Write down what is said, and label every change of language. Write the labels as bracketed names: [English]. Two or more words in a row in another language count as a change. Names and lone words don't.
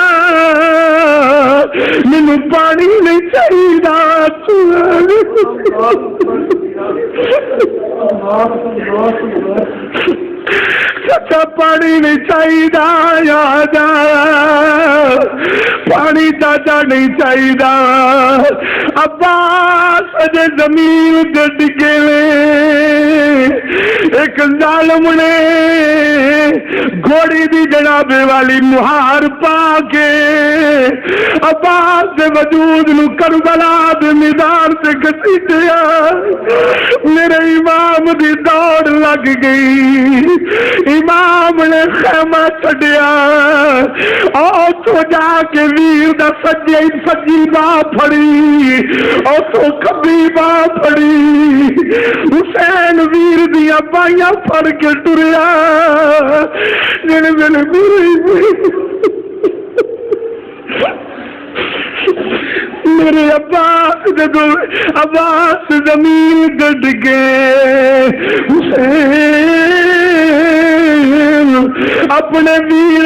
[Punjabi] مینوں پانی نہیں چاہیے، چاچا پانی نہیں چاہیے، یاد پانی چاچا نہیں چاہیے، عباس اجے زمین تے ڈگے لے، ایک ظالم نے گھوڑی دی جناب والی مہار پا کے عباس دے وجود نو کربلا دے میدان تے گھسیٹیا، میرے امام دی دوڑ لگ گئی، امام نے خیمہ چھڈیا، اوتھوں جا کے ویر دا سجی باہ پھڑی، اوتھوں کھبی باہ پھڑی، حسین ویر دیا بائیاں پھڑ کے ٹریا، جن میرے میرے عباس زمین گڈ گئے، حسین اپنے ویر